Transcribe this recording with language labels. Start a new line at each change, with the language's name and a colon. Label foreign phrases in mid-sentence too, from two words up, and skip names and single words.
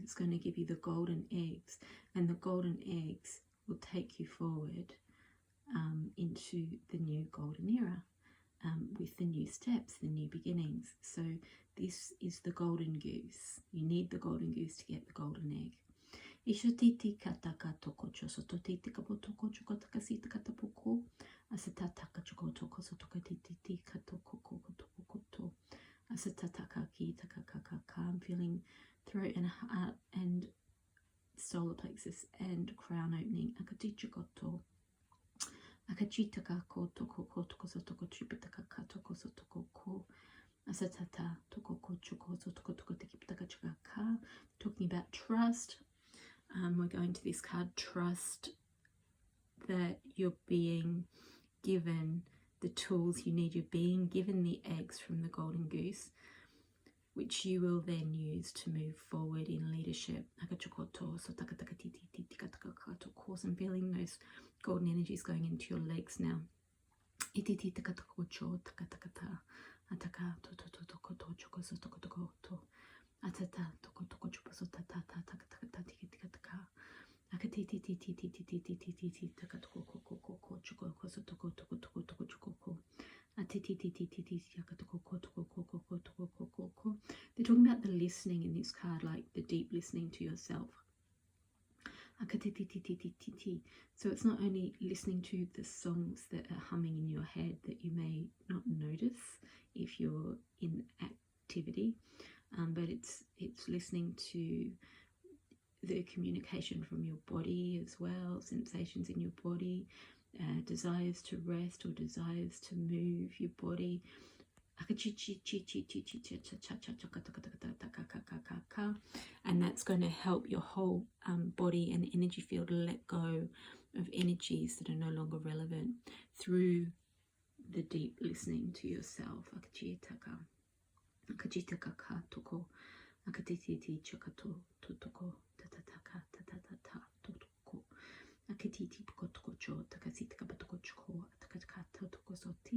English: It's going to give you the golden eggs, and the golden eggs will take you forward into the new golden era, with the new steps, the new beginnings. So this is the golden goose. You need the golden goose to get the golden egg. Ishotiti kataka toko chosototi kapotoko chokotakasita katapoko asatataka chokotoko sotokatiti katoko koto asatataka ki takakaka. I'm feeling throat and heart and solar plexus and crown opening. Akatichikoto akachitaka kotoko kotoko sotoko tripitaka katoko sotoko ko asatata toko kochoko sotoko toko tikipitaka chakaka. Talking about trust. We're going to this card, trust that you're being given the tools you need. You're being given the eggs from the golden goose, which you will then use to move forward in leadership. I'm feeling those golden energies going into your legs now. Atata toko toko chupa so tata tata tata tiki tika taka akati ti ti ti ti ti ti ti ti ti ti taka toko ko ko ko chuko ko so toko toko toko toko chuko ko ati ti ti ti ti ti taka toko ko toko ko ko ko toko ko ko ko. They're talking about the listening in this card, like the deep listening to yourself. Akati ti ti ti ti ti ti. So it's not only listening to the songs that are humming in your head that you may not notice if you're in activity. But it's listening to the communication from your body as well, sensations in your body, desires to rest or desires to move your body. And that's going to help your whole body and energy field let go of energies that are no longer relevant through the deep listening to yourself. Akajitaka toko akatiti chakato totoko tatataka tatatata totoko akatiti pokotoko cho takasita kapatoko choko takaka totoko soti